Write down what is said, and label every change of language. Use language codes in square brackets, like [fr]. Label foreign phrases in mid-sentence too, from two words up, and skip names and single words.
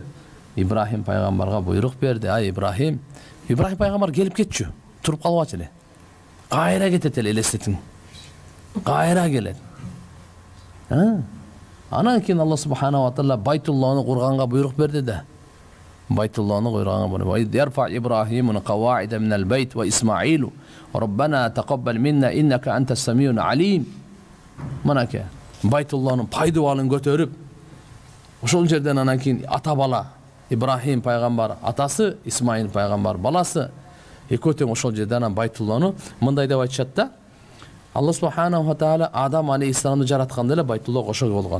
[ky] Ибрахим пайгамбарга буйрук берди. Ай Ибрахим пайгамбар келип кетчү. Туруп калбачы эле. Кайра кетет эле элестетиң. Кайра келет. Анан кийин [ar] الله سبحانه وتعالى [ky] Байтулланы курганга буйрук берди да. Байтулланы курганга буйрук. [ar] يرفع إبراهيم القواعد من البيت وإسماعيل ربنا تقبل منا إنك أنت السميع العليم. [ky] Манаке Байтулланын пайдубалын көтөрүп, ошол жерден анан кийин ата бала Ибрахим пайгамбар атасы, Исмаил пайгамбар баласы, экөө тең ошол жерден анан Байтулланы мындай деп айтышат да. [ar] الله سبحانه وتعالى [ky] Адам алейхиссаламды жаратканда эле Байтулла кошо болгон.